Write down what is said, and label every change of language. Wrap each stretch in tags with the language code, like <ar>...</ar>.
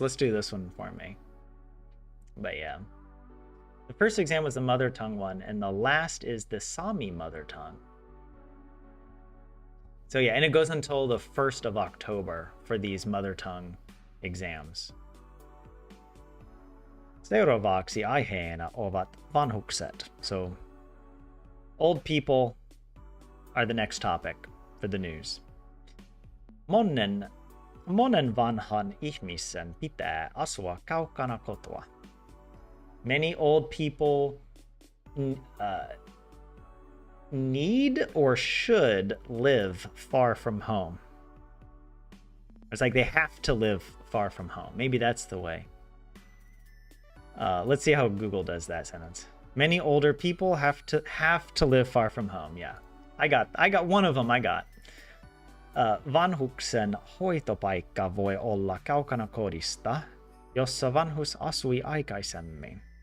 <en>Let's do this one for me. But yeah. The first exam was the mother tongue one, and the last is the Sami mother tongue. So yeah, and it goes until the 1st of October for these mother tongue exams.</en> <fi>Seuraavaksi aiheena ovat vanhukset.</fi> <en>So old people are the next topic for the news.</en> <fi>Monen vanhan ihmisen pitää asua kaukana kotoa.</fi> <en>Many old people need or should live far from home. It's like they have to live far from home. Maybe that's the way. Let's see how Google does that sentence. Many older people have to live far from home. Yeah, I got one of them. I got.</en> <fi>Vanhuksen hoitopaikka voi olla kaukana kodista, jossa vanhus asui aikaisemmin.</fi>